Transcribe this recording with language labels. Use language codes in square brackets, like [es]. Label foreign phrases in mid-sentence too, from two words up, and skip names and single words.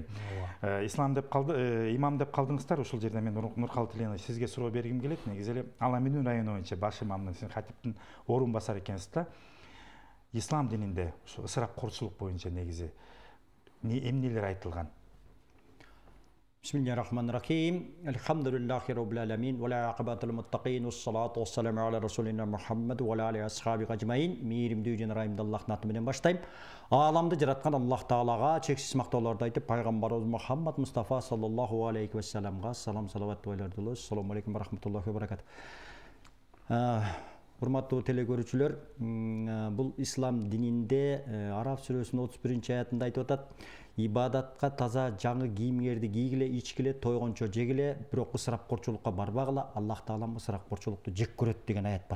[ky] Ислам деп калды, имам деп калдыңыздар. Ошол жерде мен Нуркалый Тиленович сизге суроо бергим келет. Негизи эле Ала Менен району боюнча баш имамдын, сиз хатиптин орун басары экенсиз да. Ислам дининде ошо ысырапкорчулук боюнча негизи эмнелер айтылган? [ar] بسم الله الرحمن الرحيم. الحمد لله رب العالمين. والعاقبة للمتقين. والصلاة والسلام على رسولنا محمد وعلى آله أصحابه أجمعين. [ky] Meyrimdүү жана райымды Аллахтын аты менен баштайм. Ааламды жараткан Аллах Таалага чексиз мактоолорду айтып, пайгамбарыбыз Мухаммад Мустафа [ar] صلى الله عليه وسلم [ky] салам салават байларды. [ar] السلام عليكم ورحمة الله وبركاته. [ky] Урматтуу телекөрүүчүлөр, бул ислам дининде Араб сүрөсүнүн 31-аятында айтып атат: ибадатка таза жаңы кийимдерди кийгиле, ичкиле, тойгончо жегиле, бирок ысырапкорчулукка барбагыла, Аллах Таалам ысырапкорчулукту жек көрөт деген аят бар.